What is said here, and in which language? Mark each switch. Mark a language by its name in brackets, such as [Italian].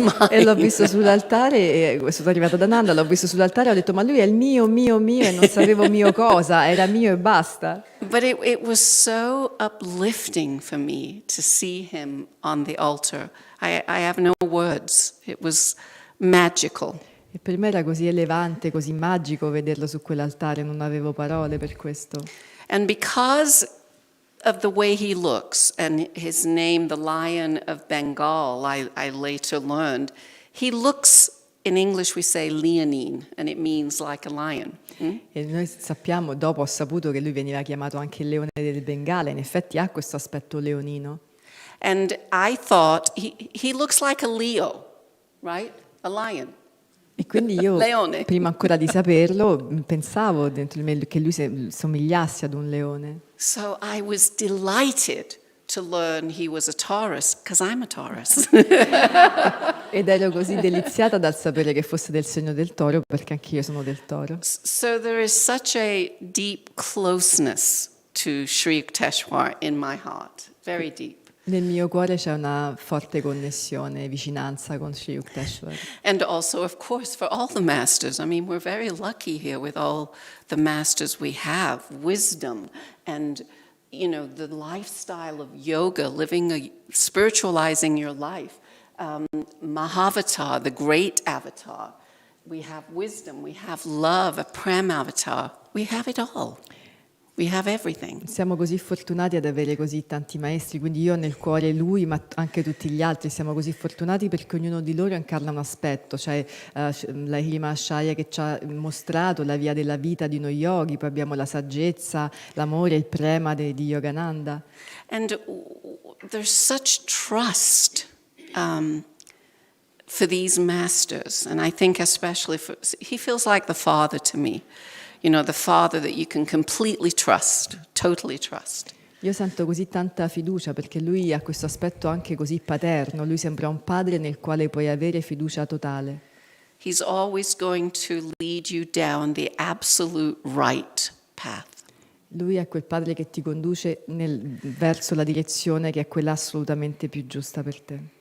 [Italian] e l'ho visto sull'altare, e sono arrivata ad Ananda, l'ho visto sull'altare e ho detto, ma lui è il mio, e non sapevo mio cosa, era mio e basta. [English] But it was so uplifting for me to see him on the altar. I have no words. It was magical. [Italian] E per me era così elevante, così magico vederlo su quell'altare, non avevo parole per questo. [English] And because of the way he looks, and his name, the Lion of Bengal, I later learned, he looks, in English we say leonine, and it means like a lion. [Italian] E noi sappiamo, dopo ho saputo che lui veniva chiamato anche il leone del Bengala, in effetti ha questo aspetto leonino. [English] And I thought, he looks like a Leo, right? A lion. [Italian] E quindi io, Leone. prima ancora di saperlo, pensavo dentro di me che lui somigliasse ad un leone. [English] So I was delighted to learn he was a Taurus, because I'm a Taurus. [Italian] Ed ero così deliziata dal sapere che fosse del segno del toro, perché anch'io sono del toro. [English] So there is such a deep closeness to Sri Yukteswar in my heart, very deep. [Italian] Nel mio cuore c'è una forte connessione, vicinanza con Sri Yukteswar. [English] And also, of course, for all the masters. I mean, we're very lucky here with all the masters we have, wisdom and, you know, the lifestyle of yoga, spiritualizing your life. Mahavatar, the great avatar. We have wisdom, we have love, a Prem avatar. We have it all. We have everything. [Italian] Siamo così fortunati ad avere così tanti maestri, quindi io ho nel cuore lui, ma anche tutti gli altri. Siamo così fortunati perché ognuno di loro incarna un aspetto. C'è Lahiri Mahasaya che ci ha mostrato la via della vita di uno yogi, poi abbiamo la saggezza, l'amore, il prema di Yogananda. [English] And there's such trust for these masters, and I think especially he feels like the father to me. You know, the father that you can completely trust, totally trust. [Italian] Io sento così tanta fiducia perché lui ha questo aspetto anche così paterno, lui sembra un padre nel quale puoi avere fiducia totale. [English] He's always going to lead you down the absolute right path. [Italian] Lui è quel padre che ti conduce verso la direzione che è quella assolutamente più giusta per te.